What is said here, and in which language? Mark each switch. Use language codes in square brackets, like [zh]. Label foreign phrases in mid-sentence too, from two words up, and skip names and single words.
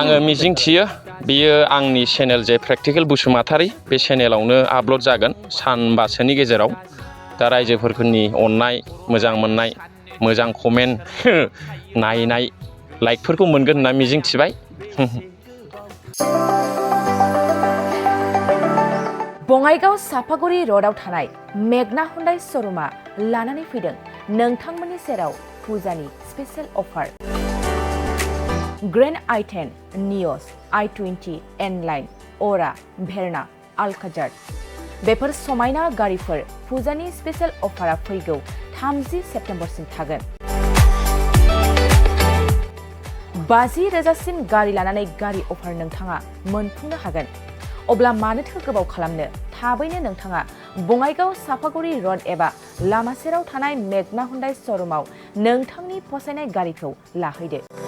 [brx] आङो मिजिं थियो बियो आंनि चेनेल जे प्रेक्टिकेल बसुमतारी बे चेनेलावनो आपल'ड जागोन सानबासोनि गेजेराव दा रायजोफोरनि अननाय मोजां मोननाय मोजां कमेन्ट नायनाय लाइकफोरखौ मोनगोन होनना मिजिं थिबाय बङाइगाव सापागुरि र'डआव थानाय मेगना हुन्डाइ श'रुमा लानानै फैदों नोंथांमोननि सेराव फुजानि [en] special offer [brx] ग्रेन्ड i10 नियस i20 N-Line अरा भेरना आल्काजार बेफोर समायना गारिफोर फुजानि [en] special offer [brx] फैगौ 30 सेप्तेम्बरसिम थागोन 50,000सिम गारि लानानै गारि अफार नोंथाङा मोनफुंनो हागोन अब्ला मानोथो गोबाव खालामनो थाबैनो नोंथाङा बङाइगाव सापागुरि र'ड एबा लामा सेराव थानाय मेगना हुन्डाइ श'रुमाव नोंथांनि फसायनाय गारिखौ लाहैदो